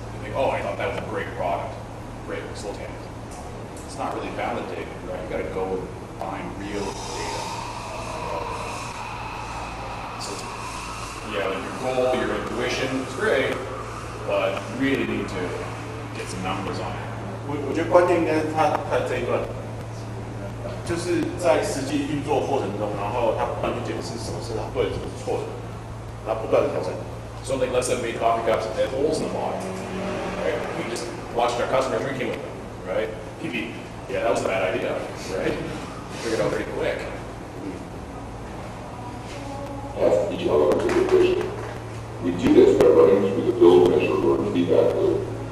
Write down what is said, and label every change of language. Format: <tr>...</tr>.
<en>You think, oh, I thought that was a great product. Great, let's look at it. It's not really validated, right? You got to go find real data. So, yeah, like your goal, your intuition is great, but you really need to get some numbers on it.</en> <zh>我觉得关键应该是他这一段，就是在实际运作过程中，然后他不断去检视什么是他对，什么是错的，然后不断的调整。</zh> <en>So like let's say we made coffee cups that had holes in the bottom, right? We just watched our customers drinking with them, right? PP, yeah, that was a bad idea, right? Figured out pretty quick. Test each element of the vision. We do this by running through the build, measure, learn feedback loop.</en>